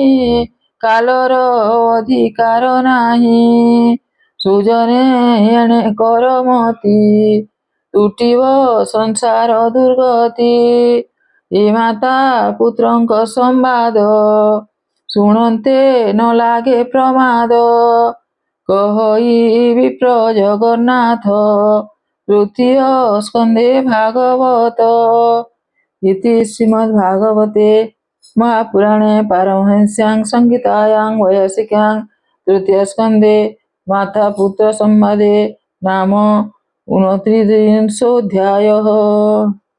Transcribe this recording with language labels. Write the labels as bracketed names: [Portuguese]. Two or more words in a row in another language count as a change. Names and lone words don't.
[Odia] କାଲର ଅଧିକାର ନାହିଁ ସୁଜନେ ଏଣେ କର ମତି ତୁଟିବ ସଂସାର ଦୁର୍ଗତି ଏ ମାତା ପୁତ୍ରଙ୍କ ସମ୍ବାଦ ଶୁଣନ୍ତେ ନ ଲାଗେ ପ୍ରମାଦ କହଇ ବିପ୍ର ଜଗନ୍ନାଥ ତୃତୀୟ ସ୍କନ୍ଧେ ଭାଗବତ [Sanskrit] ଇତି ଶ୍ରୀମଦ୍ ଭାଗବତେ महापुराणे पारमहंस्यां संहितायां वैयासिक्यां तृतीय स्कन्धे माता पुत्र संवादे नाम 29 अध्यायः।